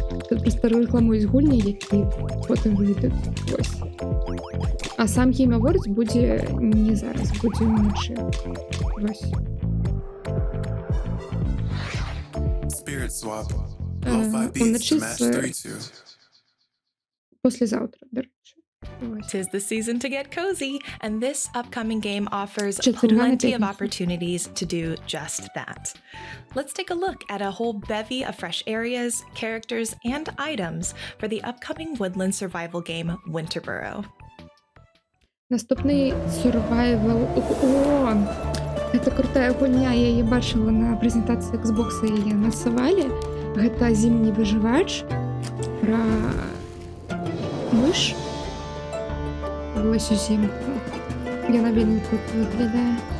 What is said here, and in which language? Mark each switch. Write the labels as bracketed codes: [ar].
[be] Тут просто рекламуюць гульні, які потым выйдуць. Вось. А сам Game Awards будзе не зараз, будзе ўначы. Вось. Уначы послезаўтра, дарэчы. [en] Tis the season to get cozy, and this upcoming game offers plenty of opportunities to do just that. Let's take a look at a whole bevy of fresh areas, characters, and items for the upcoming woodland survival game Winterboro. [uk] Наступний survival... О! [be] Гэта крутая гульня, я яе бачыла на прэзентацыі Xbox, яе анансавалі. Гэта зімні выжывач пра мыш. Вось узімку. Яна вельмі крута выглядае.